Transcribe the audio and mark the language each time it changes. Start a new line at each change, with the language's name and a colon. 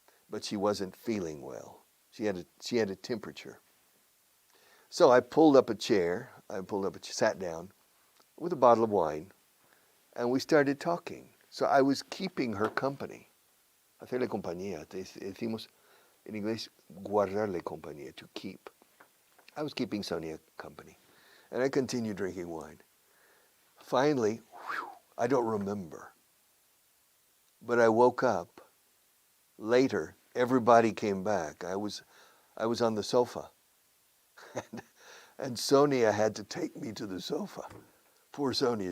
English: But she wasn't feeling well. She had a temperature. So I pulled up a chair I pulled up, sat down with a bottle of wine, and we started talking. So I was keeping her company.
Spanish: Hacerle compañía. Decimos en inglés, guardarle compañía,
English: to keep. I was keeping Sonia company. And I continued drinking wine. Finally, I don't remember, but I woke up later. Everybody came back. I was on the sofa, and Sonia had to take me to the sofa. Poor Sonia.